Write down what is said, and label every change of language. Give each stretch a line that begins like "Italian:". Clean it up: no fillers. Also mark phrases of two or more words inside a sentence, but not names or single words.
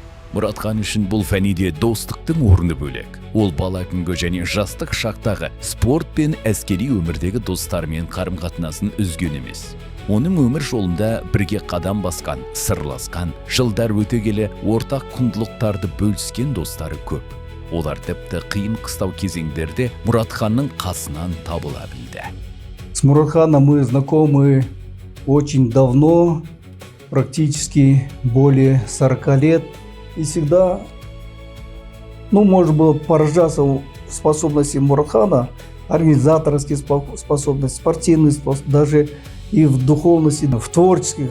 Kazakh: Мұратхан үшін бұл фәниде достықтың орны бөлек. Ол бала күнгі және жастық шақтағы спорт пен әскери өмірдегі достарымен қарым-қатынасын үзген емес. Оның өмір жолында бірге қадам басқан, сырласқан, жылдар өте келе ортақ құндылықтарды бөліскен достары көп. Олар тіпті қиын қыстау кезеңдерде Мұратханның қасынан табыла білді.
Russian: С Муратханом мы знакомы очень давно, практически более 40 лет. И всегда, можно было поражаться в способности Муратхана, организаторские способности, спортивные способности, даже и в духовности, в творческих.